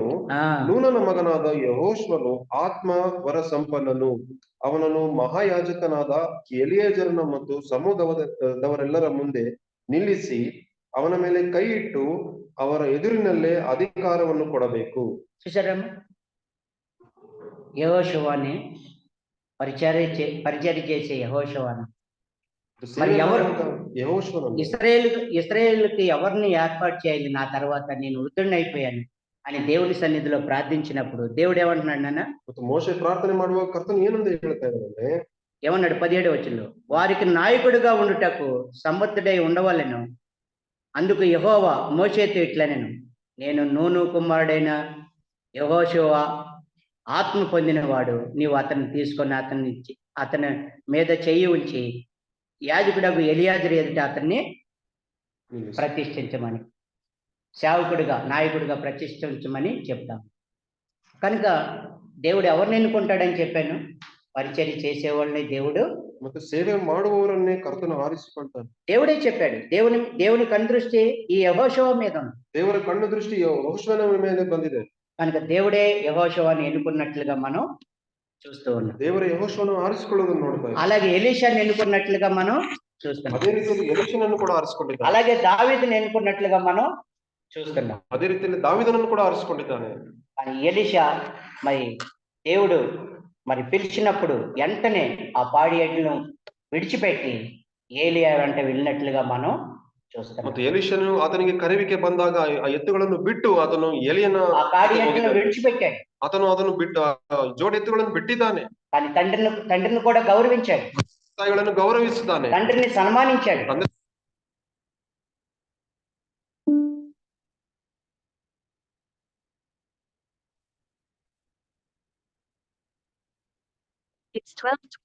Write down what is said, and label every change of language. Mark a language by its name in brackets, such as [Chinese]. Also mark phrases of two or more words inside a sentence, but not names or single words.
[Kannada] ಆ, ನೂನನ ಮಗನಾದ ಯೆಹೋಶುವನು ಆತ್ಮ ವರ ಸಂಪನ್ನನು, ಅವನನ್ನು ಮಹಾಯಾಜಕನಾದ ಎಲಿಯಾಜರನ ಮತ್ತು ಸಮೂಹದವರೆಲ್ಲರ ಮುಂದೆ ನಿಲ್ಲಿಸಿ ಅವನ ಮೇಲೆ ಕೈ ಇಟ್ಟು ಅವರ ಎದುರಿನಲ್ಲೇ ಅಧಿಕಾರವನ್ನು ಕೊಡಬೇಕು. [Telugu] చూసారమ్మా యెహోషువని పరిచర్య చేసే యెహోషువను మరి ఎవరు యెహోషువను ఇస్రాయేలుకి ఎవరిని ఏర్పాటు చేయాలి నా తర్వాత నేను వృద్ధుడిని అయిపోయాను అని దేవుని సన్నిధిలో ప్రార్థించినప్పుడు దేవుడు ఏమంటున్నాడు నాన్న? [Kannada] ಮತ್ತು ಮೋಶೆ ಪ್ರಾರ್ಥನೆ ಮಾಡುವಾಗ ಕರ್ತನು ಏನಂತ ಹೇಳ್ತಾ ಇದ್ದಾನೆ? [Telugu] ఏమన్నాడు? 17వ వచనంలో, వారికి నాయకుడిగా ఉండుటకు సమర్థుడై ఉండవలెను. అందుకు యెహోవా మోషేతో ఇట్లనెను, నేను నూను కుమారుడైన యెహోషువ ఆత్మ పొందినవాడు, నీవు అతన్ని తీసుకొని అతని మీద చెయ్యి ఉంచి యాజకుడగు ఎలియాజరు ఎదుట అతన్ని ప్రతిష్ఠించమని, సేవకుడిగా నాయకుడిగా ప్రతిష్ఠించమని చెప్తాం. కనుక దేవుడు ఎవరిని ఎన్నుకుంటాడని చెప్పాను? పరిచర్య చేసేవాళ్ళని దేవుడు [Kannada] ಮತ್ತೆ ಸೇವೆ ಮಾಡುವವರನ್ನೇ ಕರ್ತನು ಆರಿಸಿಕೊಳ್ತಾನೆ. [Telugu] దేవుడే చెప్పాడు. దేవుని కనుదృష్టి ఈ యెహోషువ మీద ఉంది. [Kannada] ದೇವರ ಕಣ್ಣು ದೃಷ್ಟಿ ಯೆಹೋಶುವನ ಮೇಲೆ ಬಂದಿದೆ. [Telugu] కనుక దేవుడే యెహోషువని ఎన్నుకున్నట్లుగా మనం చూస్తూ ఉన్నాం. [Kannada] ದೇವರ ಯೆಹೋಶುವನು ಆರಿಸಿಕೊಳ್ಳೋದನ್ನು ನೋಡ್ತಾ ಇದ್ದೀವಿ. [Telugu] అలాగే ఎలీషాని ఎన్నుకున్నట్లుగా మనం చూస్తున్నాం. [Kannada] ಅದೇ ರೀತಿಯಲ್ಲಿ ಎಲೀಷನನ್ನು ಕೂಡ ಆರಿಸಿಕೊಂಡಿದ್ದಾನೆ. [Telugu] అలాగే దావీదుని ఎన్నుకున్నట్లుగా మనం చూస్తున్నాం. [Kannada] ಅದೇ ರೀತಿಯಲ್ಲಿ ದಾವೀದನನ್ನು ಕೂಡ ಆರಿಸಿಕೊಂಡಿದ್ದಾನೆ. [Telugu] కానీ ఎలీషా మరి దేవుడు మరి పిలిచినప్పుడు వెంటనే ఆ పాడి ఎడ్లను విడిచిపెట్టి ఏలియా వెంట వెళ్ళినట్లుగా మనం చూస్తున్నాం. [Kannada] ಮತ್ತು ಎಲೀಷನು ಆತನಿಗೆ ಕರೆವಿಕೆ ಬಂದಾಗ ಆ ಎತ್ತುಗಳನ್ನು ಬಿಟ್ಟು ಆತನು ಎಲಿಯನ [Telugu] ఆ పాడి ఎడ్లను విడిచిపెట్టాడు. [Kannada] ಆತನು ಅದನ್ನು ಬಿಟ್ಟು ಜೋಡಿ ಎತ್ತುಗಳನ್ನು ಬಿಟ್ಟಿದ್ದಾನೆ. [Telugu] కానీ తండ్రిని కూడా గౌరవించాడు. [Kannada] ತಾಯಿಗಳನ್ನು ಗೌರವಿಸಿದ್ದಾನೆ. [Telugu] తండ్రిని సన్మానించాడు. [English] It's 12.